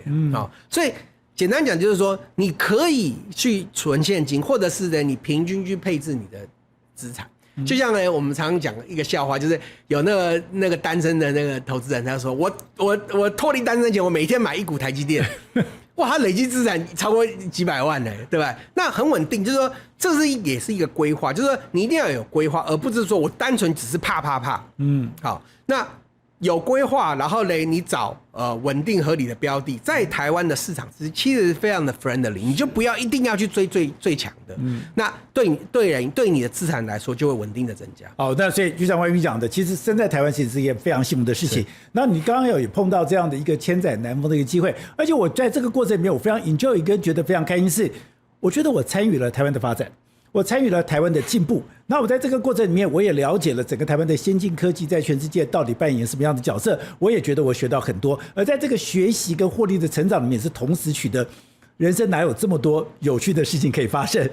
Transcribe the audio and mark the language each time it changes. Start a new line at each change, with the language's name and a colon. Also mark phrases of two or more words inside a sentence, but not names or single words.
Chinese: 所以簡單講就是說，你可以去存現金，或者是呢，你平均去配置你的資產。就像呢，我們常常講一個笑話，就是有那個單身的那個投資人，他說我脫離單身前，我每天買1股台積電，哇，他累積資產超過幾百萬呢，對吧？那很穩定，就是說這也是一個規劃，就是說你一定要有規劃，而不是說我單純只是怕。好，那有規劃，然後呢，你找穩定合理的標的，在台灣的市场其實非常的 friendly， 你就不要一定要去追最強的，那对你的資產來說就會穩定的增加。好，那所以就像婉諭講的，其實生在台灣其實是一件非常幸福的事情。那你剛刚有碰到這樣的一個千載難逢的一個機會，而且我在這個過程裡面，我非常 enjoy 跟覺得非常開心是，我覺得我參與了台灣的發展。我參與了台灣的進步，那我在這個過程裡面，我也了解了整個台灣的先進科技在全世界到底扮演什麼樣的角色。我也覺得我學到很多，而在這個學習跟獲利的成長裡面，是同時取得人生哪有這麼多有趣的事情可以發生？